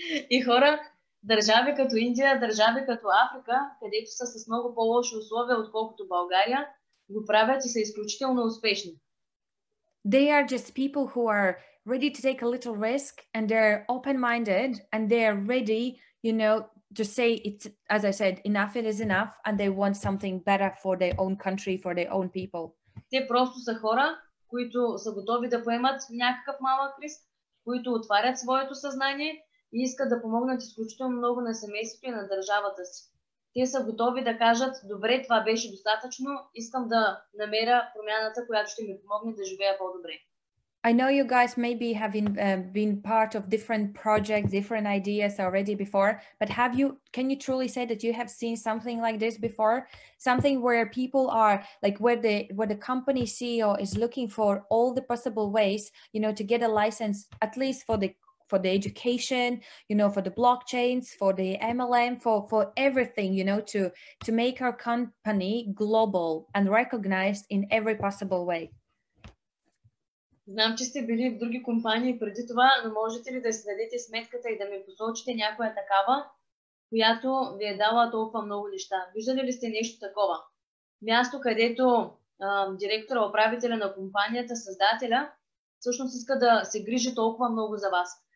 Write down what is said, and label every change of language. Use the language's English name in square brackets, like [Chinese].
[Bulgarian] И хора, държави като Индия, държави като Африка, където са с много по-лоши условия, отколкото България, го правят и са изключително успешни. [English] They are just people who are ready to take a little risk and they're open-minded and they're ready, to say it's, as I said, enough is enough and they want something better for their own country, for their own people. [Bulgarian] Те просто са хора, които са готови да поемат някакъв малък риск, които отварят своето съзнание и искат да помогнат изключително много на семейството и на държавата си. Те са готови да кажат, добре, това беше достатъчно, искам да намеря промяната, която ще ми помогне да живея по-добре. [English] I know you guys maybe have been part of different projects, different ideas already before, but can you truly say that you have seen something like this before? Something where people are like, where the company CEO is looking for all the possible ways, you know, to get a license, at least for the education, you know, for the blockchains, for the MLM, for everything, you know, to make our company global and recognized in every possible way. [Bulgarian] Знам, че сте били в други компании преди това, но можете ли да си дадете сметката и да ми посочите някоя такава, която ви е дала толкова много неща? Виждали ли сте нещо такова? Място, където директора, управителя на компанията, създателя, всъщност иска да се грижи толкова много за вас.